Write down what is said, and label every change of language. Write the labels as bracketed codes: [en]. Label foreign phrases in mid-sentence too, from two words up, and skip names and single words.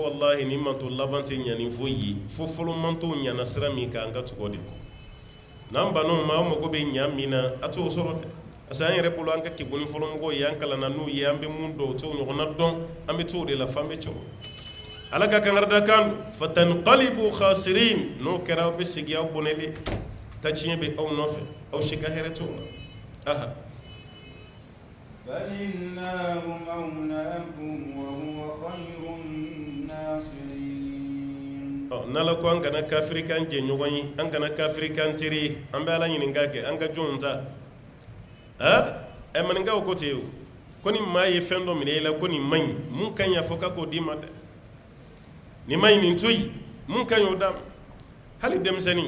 [bm] walahi ni manto laban tɛ ɲa ni foyi ye fo fɔlɔ manto ɲana sira min kan an ka tugu o de kɔ n'an bannaw ma aw mago bɛ ɲa min na a t'o sɔrɔ dɛ [fr] parce que [bm] an yɛrɛ bolo an ka kekuni fɔlɔmɔgɔw ye an kalanna n'u ye an bɛ mun dɔn o t'o ɲɔgɔnna dɔn an bɛ t'o de la f'an bɛ cogo ala ka kangarida kan [ar] فتنقلبوا خاسرين [bm] n'o kɛra aw bɛ segin aw bɔnɛlen ta tiɲɛ bɛ aw nɔfɛ aw si ka hɛrɛ t'o la aha [ar] فلله مولاكم وهو خير الناصرين [bm] n'ala ko an kana kafiri kan jɛɲɔgɔn ye an kana kafiri kan teri ye an bɛ ala ɲininka kɛ an ka jɔnw ta maninkaw ko ten o ko ni maa ye fɛn dɔ minɛ i la ko nin man ɲi mun ka ɲi a fɔ ka k'o d'i ma dɛ nin man ɲi nin to yen mun ka ɲi o d'a ma hali denmisɛnnin